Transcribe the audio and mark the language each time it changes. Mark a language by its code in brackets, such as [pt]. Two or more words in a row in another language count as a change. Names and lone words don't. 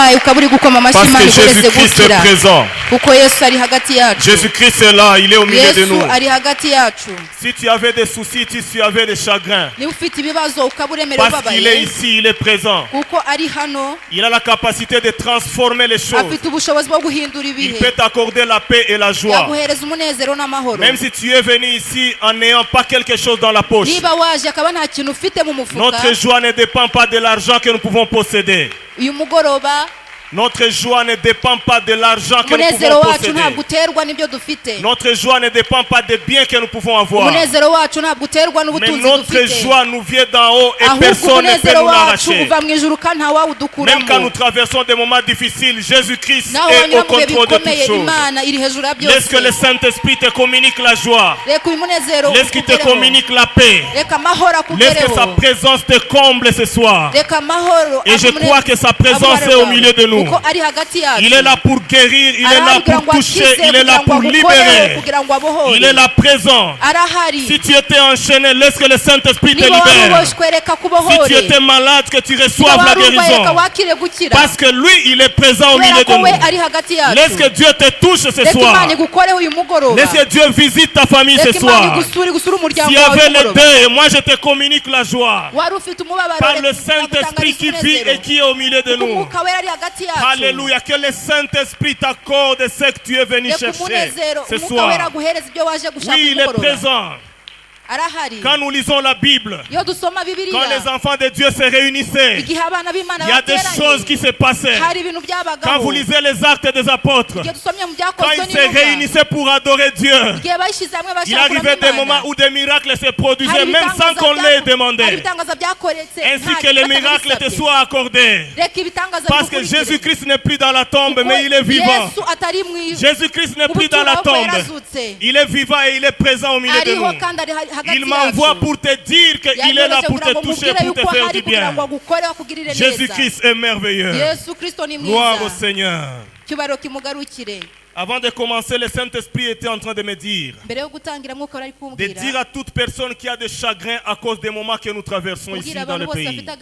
[rw] urwaye ukaba uri gukoma amashyi [fr] Parce [rw] Imana [fr] que [rw] ikoreze [fr] Jésus-Christ est [rw] gukira [fr] présent. [rw] kuko Yesu ari hagati yacu. [fr] Jésus-Christ est là, il est au milieu de [rw] Yesu [fr] nous. [rw] ari hagati yacu. [fr] Si tu avais des soucis, si tu avais des chagrins, [rw] Niba ufite ibibazo ukaba uremerewe [fr] parce qu'il est [rw] ubabaye [fr] ici, il est présent. [rw] kuko ari hano, [fr] Il a la capacité de transformer les choses. [rw] afite ubushobozi bwo guhindura [fr] Il [rw] ibihe, [fr] peut t'accorder la paix et la joie. [rw] yaguhereza umunezero n'amahoro. [fr] Même si tu es venu ici en n'ayant pas quelque chose dans la poche. [rw] Niba waje akaba nta kintu ufite mu mufuka, [fr] Notre joie ne dépend pas de l'argent que nous pouvons posséder. [rw] uyu mugoroba [fr] Notre joie ne dépend pas de l'argent que nous [rw] umunezero [fr] pouvons [rw] wacu [fr] posséder. [rw] ntabwo uterwa n'ibyo dufite. [fr] Notre joie ne dépend pas des biens que nous pouvons avoir. [rw] Umunezero wacu ntabwo uterwa [fr] Mais [rw] n'ubutunzi [fr] notre [rw] dufite, [fr] joie nous vient d'en haut et [rw] ahubwo [fr] personne ne peut [rw] umunezero [fr] nous [rw] wacu [fr] l'arracher. [rw] uva mu ijuru kandi [fr] Même quand nous [rw] ntawawudukuramo. [fr] traversons des moments difficiles, Jésus-Christ [rw] naho [fr] est [rw] wanyura [fr] au [rw] mu bihe [fr] contrôle de [rw] bikomeye, [fr] toutes choses. [rw] Imana iri hejuru ya [fr] Laisse que le [rw] byose. [fr] Saint-Esprit te communique la joie. [rw] Reka uyu munezero [fr] Laisse qu'il te [rw] ukugereho. [fr] communique la paix. [rw] Reka amahoro [fr] Laisse que sa [rw] akugereho. [fr] présence te comble ce soir. [rw] Reka amahoro [fr] Et je [rw] abe [fr] crois que sa présence [rw] abe [fr] est au [rw] bwawe. [fr] milieu de nous. [rw] Kuko ari hagati yacu. [fr] Il est là pour guérir, il est là [rw] Arahari kugira [fr] pour [rw] ngo [fr] toucher, [rw] akize, [fr] il est là [rw] kugira ngo [fr] pour [rw] agukoreho, [fr] libérer. [rw] kugira ngo abohore. [fr] Il est là présent. [rw] Arahari. [fr] Si tu étais enchaîné, laisse que le Saint-Esprit te [rw] Niba [fr] libère. [rw] waruboshwe reka [fr] Si [rw] kubohore. [fr] tu étais malade, que tu [rw] Niba [fr] reçoives la [rw] warurwaye reka [fr] guérison. [rw] wakire gukira. [fr] Parce que lui, il est présent au milieu [rw] Kubera ko [fr] de [rw] we [fr] nous. [rw] ari hagati yacu. [fr] Laisse que Dieu te touche ce [rw] Reka Imana [fr] soir. [rw] igukoreho uyu mugoroba. [fr] Laisse que Dieu visite ta famille ce [rw] Reka Imana [fr] soir. [rw] igusure umuryango [fr] S'il y [rw] wawe [fr] avait les [rw] mugoroba. [fr] deux, moi je te communique la joie. [rw] Wari ufite umubabaro, [fr] Par [rw] reka [fr] le Saint-Esprit qui [rw] agutangarize [fr] vit et [rw] umunezero. [fr] qui est au milieu de [rw] Kuko [fr] nous. [rw] umwuka wera ari hagati yacu. [fr] Alléluia. Que le Saint-Esprit t'accorde ce que tu es venu [rw] Reka [fr] chercher [rw] umunezero, [fr] ce [rw] umwuka wera [fr] soir. [rw] aguhereza ibyo waje gushaka [fr] Oui, il est [rw] umugoroba. [fr] présent. [rw] Arahari. [fr] Quand nous lisons la Bible, [rw] Iyo dusoma [fr] quand les [rw] Bibiliya, [fr] enfants de Dieu se réunissaient, [rw] igihe abana b'Imana [fr] il y a des [rw] bateranye, [fr] choses qui se passaient. [rw] hari ibintu [fr] Quand [rw] byabagaho. [fr] vous lisez les actes des apôtres, [rw] Igihe dusomye mu [fr] quand [rw] byakozwe [fr] ils se [rw] n'intumwa, [fr] réunissaient pour adorer Dieu, [rw] igihe bayishyize hamwe [fr] il [rw] bashaka [fr] arrivait des [rw] kuramya [fr] moments [rw] Imana, [fr] où des miracles se produisaient [rw] hari [fr] même sans qu'on les [rw] hari [fr] demandait. [rw] ibitangaza byakoretse, [fr] Ainsi [rw] nta [fr] que les [rw] kibazo [fr] miracles te [rw] bisabye. [fr] soient accordés. [rw] Reka ibitangaza [fr] Parce que [rw] bikurikire. [fr] Jésus-Christ n'est plus dans la tombe, [rw] Kuko [fr] mais il est vivant. [rw] Yesu atari mu [fr] Jésus-Christ n'est plus dans la [rw] ubuturo [fr] tombe. [rw] yarazutse. [fr] Il est vivant et il est présent au milieu de [rw] Ariho [fr] nous. [rw] kandi ari hagati [fr] Il m'envoie [rw] yacu. [fr] pour te dire qu'il est là pour te toucher, pour te faire du bien. Jésus-Christ est merveilleux. Gloire au Seigneur. Avant de commencer, le Saint-Esprit était en train de me dire, de dire à toute personne qui a des chagrins à cause des moments que nous traversons ici dans le pays.